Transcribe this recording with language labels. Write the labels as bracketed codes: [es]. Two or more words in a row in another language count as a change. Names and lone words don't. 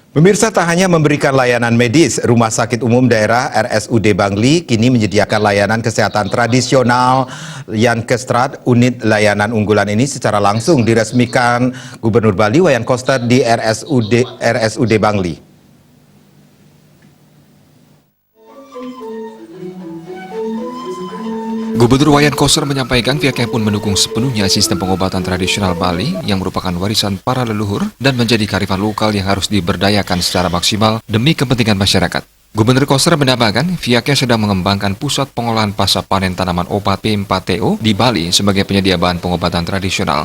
[id] Pemirsa, tak hanya memberikan layanan medis, Rumah Sakit Umum Daerah RSUD Bangli kini menyediakan layanan kesehatan tradisional Yankestrat. Unit layanan unggulan ini secara langsung diresmikan Gubernur Bali Wayan Koster di RSUD Bangli. Gubernur Wayan Koster menyampaikan pihaknya pun mendukung sepenuhnya sistem pengobatan tradisional Bali yang merupakan warisan para leluhur dan menjadi kearifan lokal yang harus diberdayakan secara maksimal demi kepentingan masyarakat. Gubernur Koster menambahkan pihaknya sedang mengembangkan pusat pengolahan pasca panen tanaman obat P4TO di Bali sebagai penyedia bahan pengobatan tradisional.